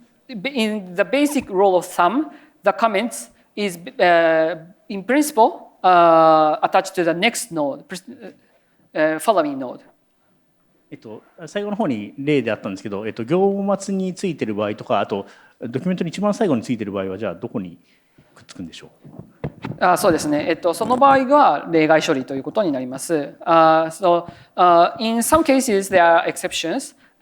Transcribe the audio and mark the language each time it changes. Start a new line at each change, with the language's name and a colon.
English: In the basic rule of thumb, the comments is in principle attached to the next node, following node.
Japanese: 最後の方に例であったんですけど、行末についてる場合とか、あとドキュメントに一番最後についてる場合はじゃあどこにくっつくんでしょう？そうですね。その場合が例外処理ということになります。
English: So, in some cases there are exceptions.